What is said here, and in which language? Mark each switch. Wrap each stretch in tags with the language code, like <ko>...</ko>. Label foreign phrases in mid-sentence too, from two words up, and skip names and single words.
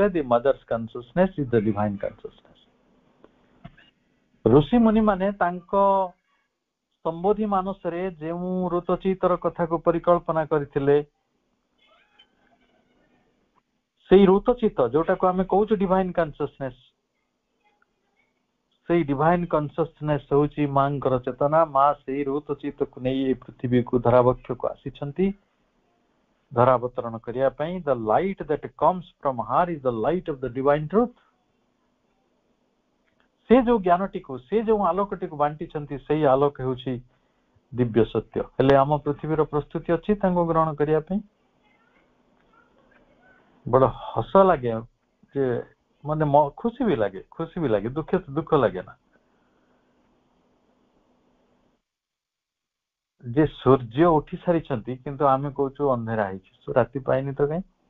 <en>The mother's consciousness is the divine consciousness.</en> <or>ଋଷି ମୁନି ମାନେ ତାଙ୍କ ସମ୍ବୋଧି ମାନସରେ ଯେଉଁ ଋତଚିତର କଥାକୁ ପରିକଳ୍ପନା କରିଥିଲେ, ସେଇ ଋତଚିତ ଯୋଉଟାକୁ ଆମେ କହୁଛୁ</or> <en>divine consciousness,</en> <or>ସେଇ</or> <en>divine consciousness</en> <or>ହେଉଛି ମାଙ୍କର ଚେତନା। ମା ସେଇ ଋତଚିତକୁ ନେଇ ଏ ପୃଥିବୀକୁ ଧରାବକ୍ଷକୁ ଆସିଛନ୍ତି ଧରାବତରଣ କରିବା ପାଇଁ।</or> <en>the light that comes from her is the light of the divine truth.</en> <or>ସେ ଯୋଉ ଜ୍ଞାନଟିକୁ, ସେ ଯୋଉ ଆଲୋକଟିକୁ ବାଣ୍ଟିଛନ୍ତି, ସେଇ ଆଲୋକ ହେଉଛି ଦିବ୍ୟ ସତ୍ୟ। ହେଲେ ଆମ ପୃଥିବୀର ପ୍ରସ୍ତୁତି ଅଛି ତାଙ୍କୁ ଗ୍ରହଣ କରିବା ପାଇଁ? ବଡ ହସ ଲାଗେ, ଯେ ମାନେ ଖୁସି ବି ଲାଗେ, ଦୁଃଖ ଲାଗେ ନା ଯେ ସୂର୍ଯ୍ୟ ଉଠି ସାରିଛନ୍ତି କିନ୍ତୁ ଆମେ କହୁଛୁ ଅନ୍ଧେରା ହେଇଛି, ରାତି ପାଇନି ତ କାଇଁ?</or>